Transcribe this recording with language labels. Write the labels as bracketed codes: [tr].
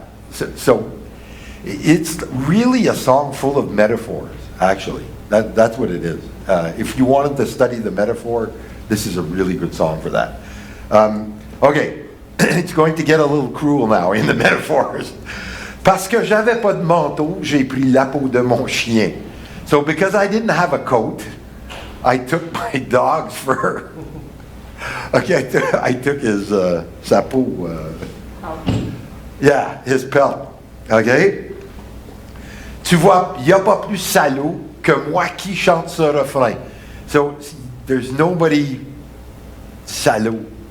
[en] So it's really a song full of metaphors, actually. That's what it is. If you wanted to study the metaphor, this is a really good song for that. Okay, it's going to get a little cruel now in the metaphors. [fr] Parce que j'avais pas de manteau, j'ai pris la peau de mon chien. [en] So because I didn't have a coat, I took my dog's fur. Okay, I took his sa peau. Yeah, his pelt. Okay? [fr] Tu vois, il n'y a pas plus salaud que moi qui chante ce refrain. [en] So, there's nobody salaud.